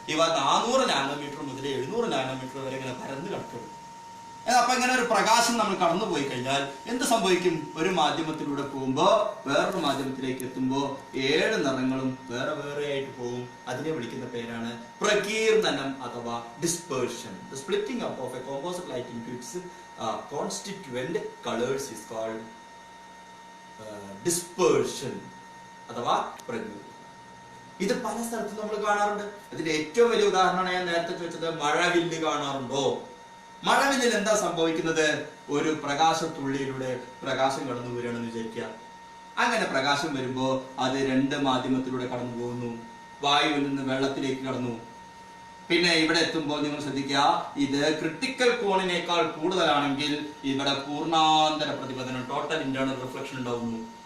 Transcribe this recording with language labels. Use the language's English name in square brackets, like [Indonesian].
[Malayalam] ഇവ 400 നാനോമീറ്റർ മുതൽ 700 നാനോമീറ്റർ വരെ ഇങ്ങനെ പരന്ന് കിടക്കുന്നു. അപ്പൊ ഇങ്ങനെ ഒരു പ്രകാശം നമ്മൾ കടന്നു പോയി കഴിഞ്ഞാൽ എന്ത് സംഭവിക്കും? ഒരു മാധ്യമത്തിലൂടെ പോകുമ്പോ വേറൊരു മാധ്യമത്തിലേക്ക് എത്തുമ്പോ 7 നിറങ്ങളും വേറെ വേറെ ആയിട്ട് പോകും. അതിനെ വിളിക്കുന്ന പേരാണ് പ്രകീർണനം അഥവാ dispersion. [English] The splitting up of a composite light into its constituent colors is called dispersion [Malayalam] അഥവാ പ്രകീർണനം. ഇത് പല സ്ഥലത്തും നമ്മൾ കാണാറുണ്ട്. അതിന്റെ ഏറ്റവും വലിയ ഉദാഹരണമാണ് ഞാൻ നേരത്തെ ചോദിച്ചത്, മഴവില്ല് കാണാറുണ്ടോ? മഴവില്ലിൽ എന്താ സംഭവിക്കുന്നത്? ഒരു പ്രകാശത്തുള്ളിയിലൂടെ പ്രകാശം കടന്നു വരികയാണെന്ന് വിചാരിക്കുക. അങ്ങനെ പ്രകാശം വരുമ്പോ അത് 2 മാധ്യമത്തിലൂടെ കടന്നു പോകുന്നു. വായുവിൽ നിന്ന് വെള്ളത്തിലേക്ക് കടന്നു. പിന്നെ ഇവിടെ എത്തുമ്പോൾ നിങ്ങൾ ശ്രദ്ധിക്കുക, ഇത് ക്രിട്ടിക്കൽ കോണിനേക്കാൾ കൂടുതലാണെങ്കിൽ ഇവിടെ പൂർണ്ണാന്തര പ്രതിപതനം, ടോട്ടൽ ഇന്റേണൽ റിഫ്ലക്ഷൻ ഉണ്ടാവുന്നു.